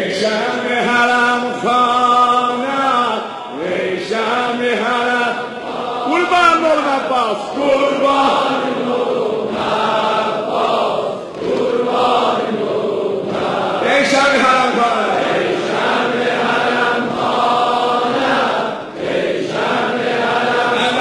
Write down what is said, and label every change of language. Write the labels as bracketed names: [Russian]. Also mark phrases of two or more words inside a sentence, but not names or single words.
[Persian] شمع حرم خانه ای شمع حرم [Azerbaijani] qurban olun [Persian] Abbas [Azerbaijani] qurban olun [Persian] Abbas [Azerbaijani] qurban olun [Persian] ای شمع حرم خانه ای شمع حرم خانه ای شمع حرم